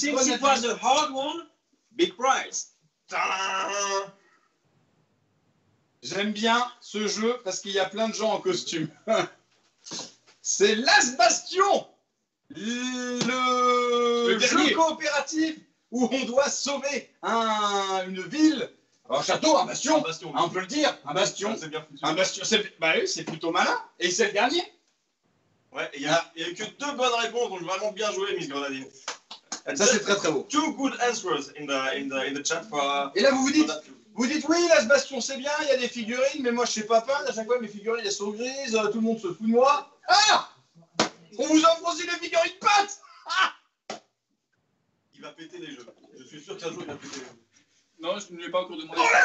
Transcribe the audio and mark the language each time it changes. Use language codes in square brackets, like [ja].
[en] Since it was a hard one, big prize. [fr] Tadam. J'aime bien ce jeu parce qu'il y a plein de gens en costume. C'est Las Bastion, le jeu dernier. coopératif où on doit sauver une ville, un château, un bastion. Un bastion. On peut le dire, un bastion. C'est bien foutu. Un bastion, bah oui, c'est plutôt malin. Et c'est le dernier. Ouais, il y a que 2 bonnes réponses, donc vraiment bien joué, Miss Grenadine. Ça c'est très très beau. [en] 2 good answers in the chat for. [fr] Et là vous vous dites oui, Las Bastion c'est bien, il y a des figurines, mais moi je sais pas peindre. À chaque fois mes figurines elles sont grises, tout le monde se fout de moi. Ah, on vous offre aussi des figurines peintes. Il va péter les jeux. Je suis sûr qu'un jour il va péter les jeux. Non, je ne lui ai pas encore demandé.